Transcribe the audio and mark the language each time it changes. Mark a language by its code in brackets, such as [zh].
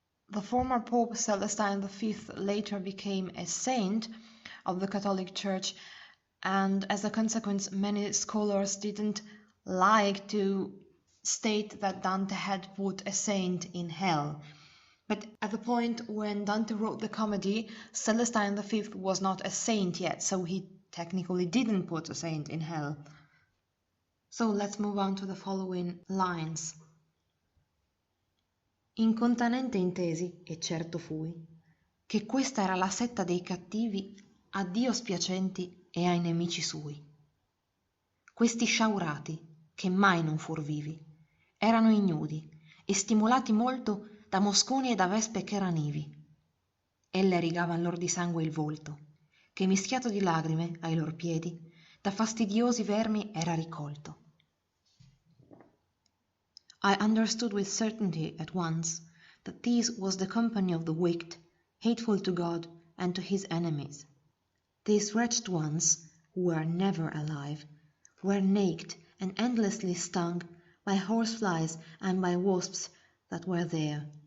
[en] The former Pope Celestine V later became a saint of the Catholic Church, and as a consequence many scholars didn't like to state that Dante had put a saint in hell. But at the point when Dante wrote the comedy, Celestine V was not a saint yet, so he technically didn't put a saint in hell. So let's move on to the following lines. [it] Incontanente intesi, e certo fui, che questa era la setta dei cattivi a Dio spiacenti e ai nemici sui. Questi sciaurati, che mai non fur vivi, erano ignudi e stimolati molto da mosconi e da vespe che ranivi. Elle rigavan lor di sangue il volto, che mischiato di lagrime ai lor piedi da fastidiosi vermi era ricolto. [en] I understood with certainty at once that this was the company of the wicked, hateful to God and to his enemies. These wretched ones, who were never alive, were naked and endlessly stung by horseflies and by wasps that were there.